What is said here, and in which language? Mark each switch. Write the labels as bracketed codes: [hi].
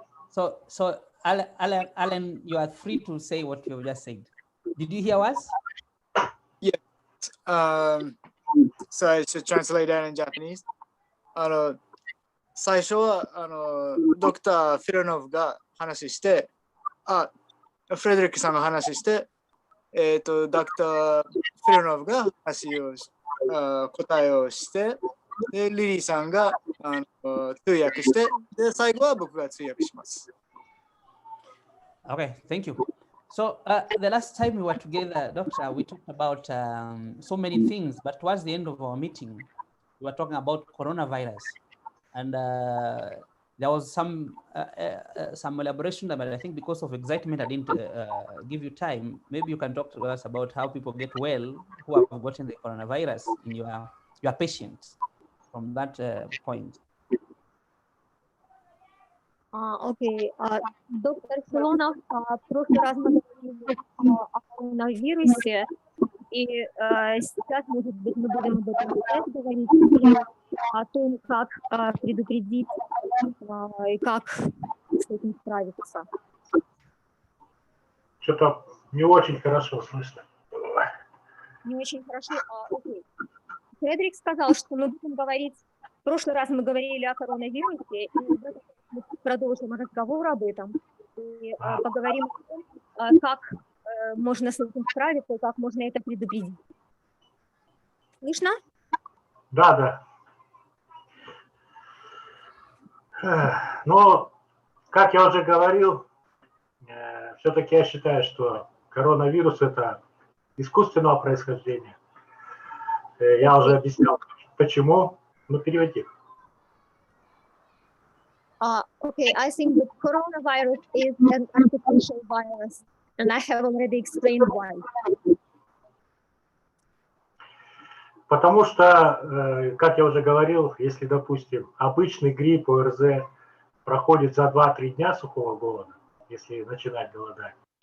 [en] So Alan, you are free to say what you just said. Did you hear us? Yes. So I should translate that in Japanese. [ja] 最初はドクター・フィロノフが話して、フレデリックさんが話して、ドクター・フィロノフが話を答えをして、でリリーさんが通訳して、で最後は僕が通訳します。 [en] Okay, thank you. So the last time we were together, Doctor, we talked about so many things, but towards the end of our meeting, we were talking about coronavirus, and there was some elaboration, but I think because of excitement, I didn't give you time. Maybe you can talk to us about how people get well who have gotten the coronavirus in your patients from that point. [ru] Окей, доктор Филонов, в прошлый раз мы говорили о коронавирусе, и сейчас, может быть, мы будем об этом опять говорить, о том, как предупредить и как с этим справиться. Что-то не очень хорошо слышно. Не очень хорошо, окей. Фредерик сказал, что мы будем говорить, в прошлый раз мы говорили о коронавирусе, и мы продолжим разговор об этом и поговорим о том, как можно с этим справиться и как можно это предупредить. Слышно? Да. Но, как я уже говорил, все-таки я считаю, что коронавирус – это искусственного происхождения. Я уже объяснял, почему, но переводи. [en] Okay, I think the coronavirus is an artificial virus, and I have already explained why. [ru] Потому что, как я уже говорил, если, допустим, обычный грипп, ОРЗ проходит за 2-3 дня сухого голода, если начинать голодать.